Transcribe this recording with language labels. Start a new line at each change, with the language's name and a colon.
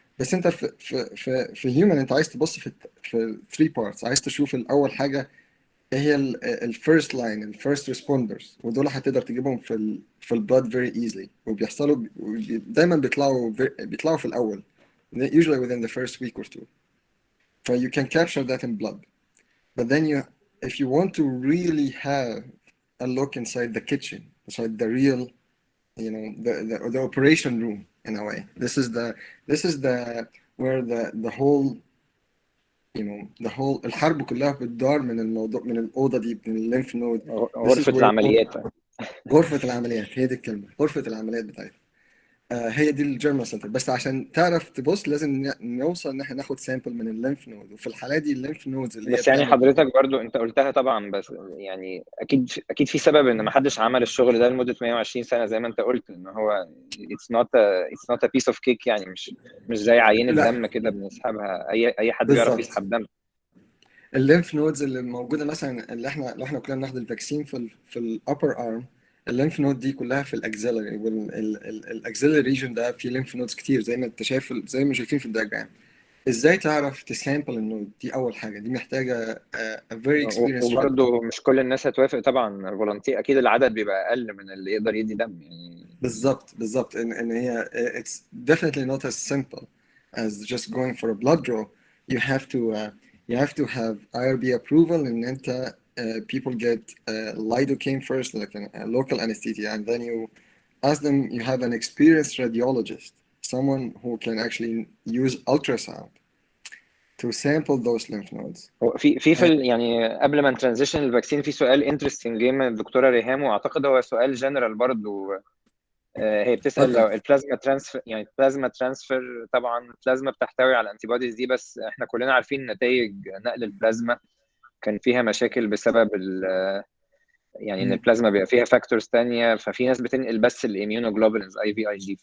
Arabic: بس انت في هيومن انت عايز تبص في 3 بارتس. عايز تشوف الاول حاجه ايه هي الفيرست لاين الفيرست ريسبوندرز، ودول هتقدر تجيبهم في البلاد فيري ايزلي، وبيحصلوا دايما بيطلعوا في الاول
English: usually within the first week or two. So you can capture that in blood. But then if you want to really have a look inside the kitchen, inside the real, the operation room in a way. This is where the whole
Arabic: الحرب كلها بتدار من الموضوع، من الأوضة دي، من الليمف نود. غرفة العمليات. غرفة العمليات، هي دي الكلمة، غرفة العمليات بتاعتها. هي دي الجيرمال سنتر. بس عشان تعرف تبص لازم نوصل ان احنا ناخد سامبل من الليمف نود، وفي الحالة دي الليمف نودز اللي بس يعني حضرتك برضو انت قلتها طبعا، بس يعني اكيد في سبب ان ما حدش عمل الشغل ده لمدة 120 سنة زي ما انت قلت، ان هو
English: it's not a piece of cake.
Arabic: يعني مش زي عينة دم كده بنسحبها، اي حد بيعرف يسحب دم. الليمف نودز اللي موجودة مثلا، اللي لو احنا كنا بناخد الفاكسين في الابر ارم، الليمف نود دي كلها في الاكسيلري، والاكسيلري ريجن ده فيه ليمف نودز كتير زي ما انت شايف، زي ما شايفين في الدياجرام. ازاي تعرف تسامبل النود دي؟ اول حاجه دي محتاجه
English: a very experienced.
Arabic: وبرضه مش كل الناس هتوافق طبعا. فولنتير اكيد العدد بيبقى اقل من اللي يقدر يدي دم يعني. بالظبط ان هي
English: it's definitely not as simple as just going for a blood draw. You have to have IRB approval, and انت people get lidocaine first, like a local anesthesia, and then you ask them, you have an experienced radiologist, someone who can actually use ultrasound to sample those lymph nodes.
Arabic: يعني قبل ما نترانزيشن الفاكسين، في سؤال انترستنج جه من الدكتوره ريهام، واعتقد هو سؤال جنرال برضه. هي بتسال لو البلازما ترانسفير، يعني البلازما ترانسفير، طبعا البلازما بتحتوي على الانتي بوديز دي، بس احنا كلنا عارفين نتائج نقل البلازما كان فيها مشاكل بسبب يعني ان البلازما بيبقى فيها فاكتورز ثانيه، ففي ناس بتنقل بس الاميونوجلوبولينز IVIG.